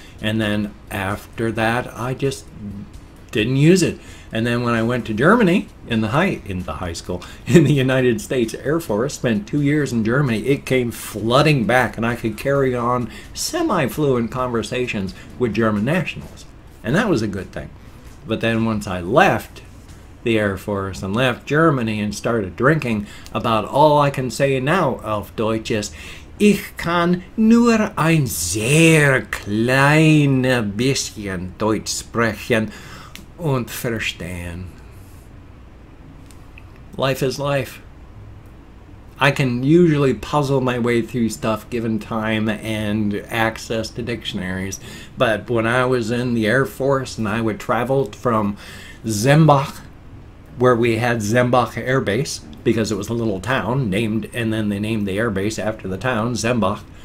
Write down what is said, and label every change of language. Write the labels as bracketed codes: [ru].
[en] And then after that, I just didn't use it. And then when I went to Germany in the high school, in the United States Air Force, spent 2 years in Germany, it came flooding back, and I could carry on semi-fluent conversations with German nationals. And that was a good thing. But then once I left the Air Force and left Germany and started drinking, about all I can say now auf Deutsch is, [de] ich kann nur ein sehr kleines bisschen Deutsch sprechen und verstehen. [en] Life is life. I can usually puzzle my way through stuff given time and access to dictionaries. But when I was in the Air Force and I would travel from Zembach, where we had Zembach Air Base, because it was a little town named, and then they named the air base after the town, Zembach.